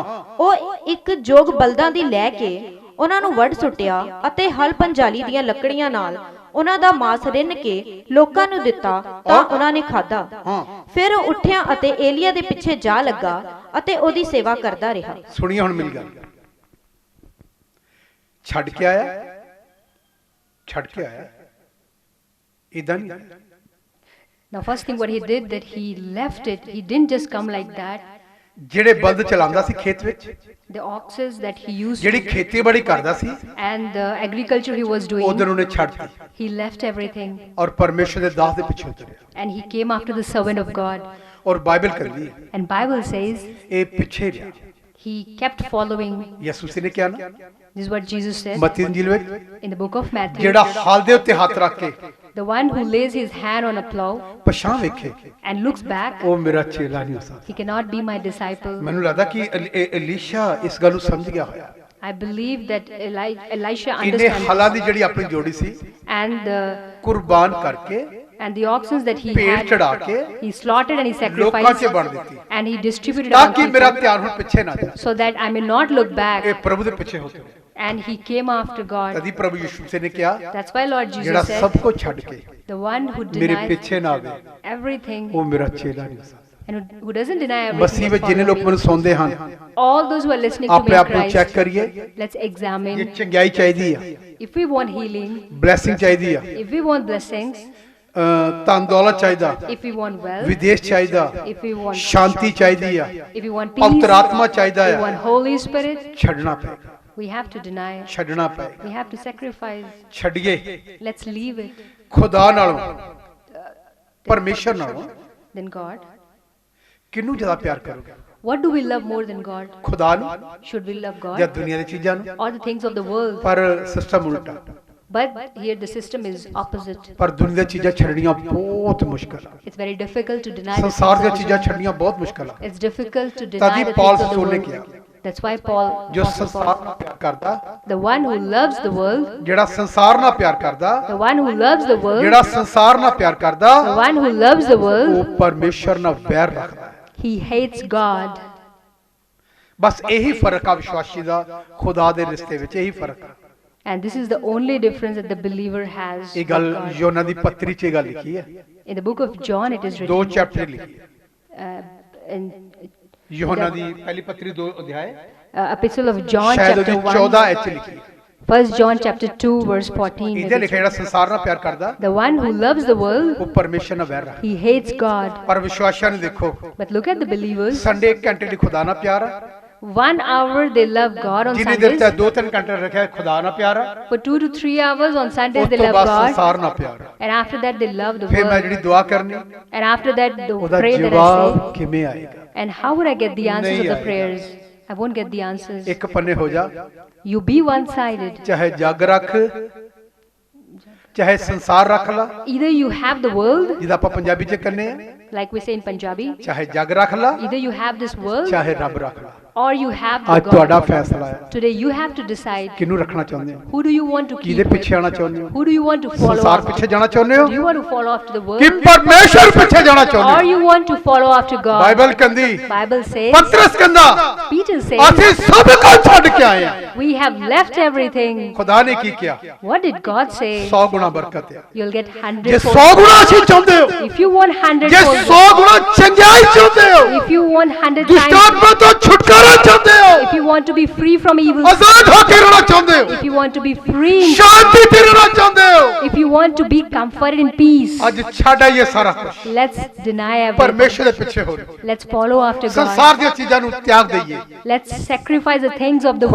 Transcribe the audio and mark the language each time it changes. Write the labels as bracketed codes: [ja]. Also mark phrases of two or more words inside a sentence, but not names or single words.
[pa] ਉਹ ਇੱਕ ਜੋਗ ਬਲਦਾਂ ਦੀ ਲੈ ਕੇ ਉਹਨਾਂ ਨੂੰ ਵੱਢ ਸੁੱਟਿਆ ਅਤੇ ਹਲ ਪੰਜਾਲੀ ਦੀਆਂ ਲੱਕੜੀਆਂ ਨਾਲ ਉਹਨਾਂ ਦਾ ਮਾਸ ਰਿੰਨ ਕੇ ਲੋਕਾਂ ਨੂੰ ਦਿੱਤਾ ਤਾਂ ਉਹਨਾਂ ਨੇ ਖਾਧਾ। ਫਿਰ ਉਹ ਉੱਠਿਆ ਅਤੇ ਏਲੀਆ ਦੇ ਪਿੱਛੇ ਜਾ ਲੱਗਾ ਅਤੇ ਉਹਦੀ ਸੇਵਾ ਕਰਦਾ ਰਿਹਾ। ਸੁਣੀਏ ਹੁਣ ਮੇਰੀ ਗੱਲ, ਛੱਡ ਕੇ ਆਇਆ, ਛੱਡ ਕੇ ਆਇਆ, ਇਦਾਂ ਨਹੀਂ। [en] Now first thing what he did, that he left it. He didn't just come like that. [pa] ਜਿਹੜੇ ਬਲਦ ਚਲਾਉਂਦਾ ਸੀ ਖੇਤ ਵਿੱਚ, [en] The oxes that he used [pa] ਜਿਹੜੀ ਖੇਤੀਬਾੜੀ ਕਰਦਾ ਸੀ, [en] and the agriculture he was doing, [pa] ਉਧਰ ਉਹਨੇ ਛੱਡਤੀ [en] he left everything [pa] ਔਰ ਪਰਮੇਸ਼ਰ ਦੇ ਦਾਸ ਦੇ ਪਿੱਛੇ ਉਤਰਿਆ। [en] and he came after the servant of God. [pa] ਔਰ ਬਾਈਬਲ ਕਹਿੰਦੀ ਹੈ [en] And Bible says [pa] ਇਹ ਪਿੱਛੇ ਰਿਹਾ। [en] he kept following. [pa] ਯਿਸੂ ਨੇ ਕਿਹਾ ਨਾ [en] This is what Jesus said [pa] ਮਤੀ ਇੰਜੀਲ ਵਿੱਚ, [en] in the book of Matthew. [pa] ਜਿਹੜਾ ਹਲ ਦੇ ਉੱਤੇ ਹੱਥ ਰੱਖ ਕੇ [en] The one who lays his hand on a plow [pa] ਪਛਾਂ ਵੇਖੇ, [en] and looks back, [pa] ਉਹ ਮੇਰਾ ਚੇਲਾ ਨਹੀਂ ਹੋ ਸਕਦਾ। [en] he cannot be my disciple. [pa] ਮੈਨੂੰ ਲੱਗਦਾ ਕਿ ਅਲੀਸ਼ਾ ਇਸ ਗੱਲ ਨੂੰ ਸਮਝ ਗਿਆ ਹੋਇਆ। [en] I believe that Elisha [pa] ਇਹਨੇ [en] understands. [pa] ਹਲਾਂ ਦੀ ਜਿਹੜੀ ਆਪਣੀ ਜੋੜੀ ਸੀ [en] And [pa] ਕੁਰਬਾਨ ਕਰਕੇ, [en] the oxen that he [pa] ਭੇਡ [en] had, [pa] ਚੜਾ ਕੇ [en] he slaughtered and he [pa] ਲੋਕਾਂ 'ਚ [en] sacrificed [pa] ਵੰਡ ਦਿੱਤੀ, [en] and he distributed [pa] ਤਾਂ [en] among [pa] ਕਿ ਮੇਰਾ [en] people, [pa] ਧਿਆਨ ਹੁਣ ਪਿੱਛੇ ਨਾ ਜਾਏ। [en] so that I may not look back. [pa] ਇਹ ਪ੍ਰਭੂ ਦੇ ਪਿੱਛੇ ਹੋ ਕੇ, [en] And he came after God. [pa] ਤਦੀ ਪ੍ਰਭੂ ਯਿਸੂ ਨੇ ਕਿਹਾ, [en] That's why Lord [pa] ਜਿਹੜਾ [en] Jesus [pa] ਸਭ [en] said, [pa] ਕੁਝ ਛੱਡ ਕੇ [en] the one who [pa] ਮੇਰੇ [en] denies [pa] ਪਿੱਛੇ ਨਾ ਆਵੇ, [en] everything [pa] ਉਹ ਮੇਰਾ ਚੇਲਾ ਨਹੀਂ ਹੋ ਸਕਦਾ। [en] and who doesn't deny [pa] ਮਸੀਹ [en] everything [pa] ਵਿੱਚ [en] but [pa] ਜਿੰਨੇ [en] follow [pa] ਲੋਕ ਮੈਨੂੰ [en] me. [pa] ਸੁਣਦੇ ਹਨ, [en] All those who are listening to [pa] ਆਪਣੇ [en] me in [pa] ਆਪ ਨੂੰ ਚੈੱਕ [en] Christ, [pa] ਕਰੀਏ। [en] let's [pa] ਇਹ [en] examine. [pa] ਚੰਗਿਆਈ ਚਾਹੀਦੀ ਆ, [en] If we want healing, [pa] ਬਲੇਸਿੰਗ ਚਾਹੀਦੀ ਆ, [en] if we want blessings, [pa] ਧਨ ਦੌਲਤ ਚਾਹੀਦਾ, [en] if we want wealth, [pa] ਵਿਦੇਸ਼ ਚਾਹੀਦਾ, [en] if we want [pa] ਸ਼ਾਂਤੀ ਚਾਹੀਦੀ ਆ, [en] if we want peace, [pa] ਪਵਿੱਤਰ ਆਤਮਾ ਚਾਹੀਦਾ [en] if we [pa] ਆ, [en] want Holy Spirit, [pa] ਛੱਡਣਾ ਪਏਗਾ, [en] we have to deny. [pa] ਛੱਡਣਾ ਪਏਗਾ। [en] We have to sacrifice. [pa] ਛੱਡੀਏ [en] Let's leave it. [pa] ਖੁਦਾ ਨਾਲੋਂ, ਪਰਮੇਸ਼ਰ ਨਾਲੋਂ [en] Then God. [pa] ਕਿਹਨੂੰ ਜ਼ਿਆਦਾ ਪਿਆਰ ਕਰੋਗੇ? [en] What do we love more than God? [pa] ਖੁਦਾ ਨੂੰ [en] Should we love [pa] ਜਾਂ [en] God [pa] ਦੁਨੀਆ ਦੀਆਂ ਚੀਜ਼ਾਂ ਨੂੰ? [en] or the things of the world? [pa] ਪਰ ਸਿਸਟਮ ਉਲਟਾ। [en] But here the system is opposite. [pa] ਪਰ ਦੁਨੀਆ ਦੀਆਂ ਚੀਜ਼ਾਂ ਛੱਡਣੀਆਂ ਬਹੁਤ ਮੁਸ਼ਕਲ ਆ। [en] It's very difficult to deny the [pa] ਸੰਸਾਰ ਦੀਆਂ [en] things of [pa] ਚੀਜ਼ਾਂ [en] the world. [pa] ਛੱਡਣੀਆਂ ਬਹੁਤ ਮੁਸ਼ਕਲ ਆ। [en] It's difficult to [pa] ਤਦੀ [en] deny the [pa] ਪੌਲ [en] things of the [pa] ਰਸੂਲ ਨੇ [en] world. [pa] ਕਿਹਾ, [en] That's why Paul, [pa] ਜੋ [en] Apostle [pa] ਸੰਸਾਰ [en] Paul, [pa] ਨਾਲ ਪਿਆਰ ਕਰਦਾ, [en] the one who loves the world, [pa] ਜਿਹੜਾ ਸੰਸਾਰ ਨਾਲ ਪਿਆਰ ਕਰਦਾ, [en] the one who loves the world, [pa] ਜਿਹੜਾ ਸੰਸਾਰ ਨਾਲ ਪਿਆਰ ਕਰਦਾ, [en] the one who loves the world, [pa] ਉਹ ਪਰਮੇਸ਼ਰ ਨਾਲ ਵੈਰ ਰੱਖਦਾ ਹੈ। [en] he hates God. [pa] ਬਸ ਇਹੀ ਫਰਕ ਆ ਵਿਸ਼ਵਾਸੀ ਦਾ ਖੁਦਾ ਦੇ ਰਿਸ਼ਤੇ ਵਿੱਚ, ਇਹੀ ਫਰਕ ਆ। [en] And this is the only difference that the believer has [pa] ਇਹ [en] with [pa] ਗੱਲ [en] God. [pa] ਯੋਨਾ ਦੀ ਪੱਤਰੀ 'ਚ ਇਹ ਗੱਲ ਲਿਖੀ ਹੈ, [en] In the book of John it is [pa] 2 [en] written, [pa] ਚੈਪਟਰ ਲਿਖੀ ਹੈ। [en] in [pa] ਯੋਨਾ ਦੀ ਪਹਿਲੀ ਪੱਤਰੀ 2 ਅਧਿਆਏ, [en] Epistle of John [pa] ਸ਼ਾਇਦ [en] chapter [pa] ਉਹਦੀ [en] 1, [pa] 14 ਐਚ ਲਿਖੀ ਹੈ। [en] 1 John chapter 2 verse 14. [pa] ਇਹਦੇ [en] it is [pa] ਲਿਖਿਆ ਜਿਹੜਾ ਸੰਸਾਰ ਨਾਲ ਪਿਆਰ ਕਰਦਾ, [en] The one who loves the world, [pa] ਉਹ ਪਰਮੇਸ਼ਰ ਨਾਲ ਵੈਰ ਰੱਖਦਾ। [en] he hates God. [pa] ਪਰ ਵਿਸ਼ਵਾਸੀਆਂ ਨੂੰ ਦੇਖੋ, [en] But look at the believers. [pa] ਸੰਡੇ 1 ਘੰਟੇ ਲਈ ਖੁਦਾ ਨਾਲ ਪਿਆਰ ਆ, [en] 1 hour they love God on [pa] ਜਿੰਨੀ ਦੇਰ [en] Sundays. [pa] ਤੱਕ 2-3 ਘੰਟੇ ਰੱਖਿਆ ਖੁਦਾ ਨਾਲ ਪਿਆਰ ਆ, [en] For 2 to 3 hours on [pa] ਉਸ [en] Sundays they [pa] ਤੋਂ [en] love [pa] ਬਾਅਦ [en] God. [pa] ਸੰਸਾਰ ਨਾਲ ਪਿਆਰ ਆ। [en] And after that they love the [pa] ਫਿਰ ਮੈਂ [en] world. [pa] ਜਿਹੜੀ ਦੁਆ ਕਰਨੀ, [en] And after that the [pa] ਉਹਦਾ [en] prayer that I [pa] ਜਵਾਬ [en] say. [pa] ਕਿਵੇਂ ਆਏਗਾ? [en] And how would I get the answers of [pa] ਨਹੀਂ [en] the [pa] ਆਏਗਾ। [en] prayers? I won't get the answers. [pa] ਇੱਕ ਪੰਨੇ ਹੋ ਜਾ, [en] You be one-sided. [pa] ਚਾਹੇ ਜੱਗ ਰੱਖ, ਚਾਹੇ ਸੰਸਾਰ ਰੱਖ ਲਾ, [en] Either you have the world, [pa] ਜਿਹਦਾ ਆਪਾਂ ਪੰਜਾਬੀ 'ਚ ਕਹਿੰਦੇ ਆ, [en] like we say in Punjabi. [pa] ਚਾਹੇ ਜੱਗ ਰੱਖ ਲਾ, [en] Either you have this world [pa] ਚਾਹੇ ਰੱਬ ਰੱਖ ਲਾ। [en] or you have the [pa] ਅੱਜ ਤੁਹਾਡਾ [en] God. [pa] ਫੈਸਲਾ ਹੈ, [en] Today you have to decide, [pa] ਕਿਹਨੂੰ ਰੱਖਣਾ ਚਾਹੁੰਦੇ ਹੋ? [en] who do you want to keep [pa] ਕਿਹਦੇ [en] with? [pa] ਪਿੱਛੇ ਆਣਾ ਚਾਹੁੰਦੇ ਹੋ? [en] Who do you want to follow [pa] ਸੰਸਾਰ [en] after? [pa] ਪਿੱਛੇ ਜਾਣਾ ਚਾਹੁੰਦੇ ਹੋ [en] Do you want to follow after the [pa] ਕਿ [en] world? [pa] ਪਰਮੇਸ਼ਰ ਪਿੱਛੇ ਜਾਣਾ [en] Or [pa] ਚਾਹੁੰਦੇ ਹੋ? [en] you want to follow after God? [pa] ਬਾਈਬਲ ਕਹਿੰਦੀ, [en] Bible says, [pa] ਪਤਰਸ ਕਹਿੰਦਾ, [en] Peter says, [pa] ਅਸੀਂ ਸਭ ਕੁਝ ਛੱਡ ਕੇ ਆਏ ਆ। [en] we have left everything. [pa] ਖੁਦਾ ਨੇ ਕੀ ਕਿਹਾ? [en] What did God say? [pa] 100 ਗੁਣਾ ਬਰਕਤ ਹੈ। [en] You'll get [pa] ਜੇ [en] 100 [pa] 100 ਗੁਣਾ ਅਸੀਂ ਚਾਹੁੰਦੇ ਹੋ, [en] If if you want 100 [pa] ਜੇ [en] fold [pa] 100 ਗੁਣਾ ਚੰਗਿਆਈ ਚਾਹੁੰਦੇ ਹੋ, [en] if you want 100 [pa] ਦੁਸ਼ਟ [en] times, [pa] ਆਤਮਾ ਤੋਂ ਛੁਟਕਾਰਾ ਚਾਹੁੰਦੇ ਹੋ, [en] if you want to be free from evil, [pa] ਆਜ਼ਾਦ ਹੋ ਕੇ ਰਹਿਣਾ ਚਾਹੁੰਦੇ ਹੋ, [en] if you want to be free, [pa] ਸ਼ਾਂਤੀ ਤੇ ਰਹਿਣਾ ਚਾਹੁੰਦੇ ਹੋ, [en] if you want to be comforted in peace, [pa] ਅੱਜ ਛੱਡ ਆਈਏ ਸਾਰਾ ਕੁਝ, [en] let's deny everything. [pa] ਪਰਮੇਸ਼ਰ ਦੇ ਪਿੱਛੇ ਹੋ ਜਾਓ, [en] Let's follow after [pa] ਸੰਸਾਰ [en] God. [pa] ਦੀਆਂ ਚੀਜ਼ਾਂ ਨੂੰ ਤਿਆਗ ਦਈਏ, [en] Let's sacrifice the things of the